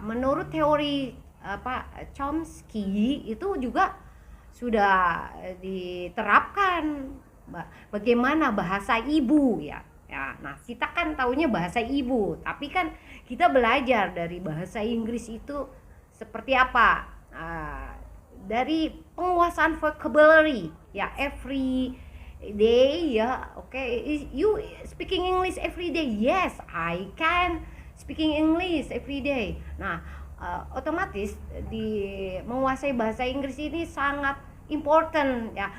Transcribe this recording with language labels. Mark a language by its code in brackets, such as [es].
[id] Menurut teori Chomsky itu juga sudah diterapkan bagaimana bahasa ibu ya. Ya, nah kita kan taunya bahasa ibu, tapi kan kita belajar dari bahasa Inggris itu seperti apa, dari penguasaan vocabulary ya, [en] every day [id] ya. [en] You speaking English every day? Yes, I can speaking English every day. [id] Nah, otomatis di menguasai bahasa Inggris ini sangat important ya.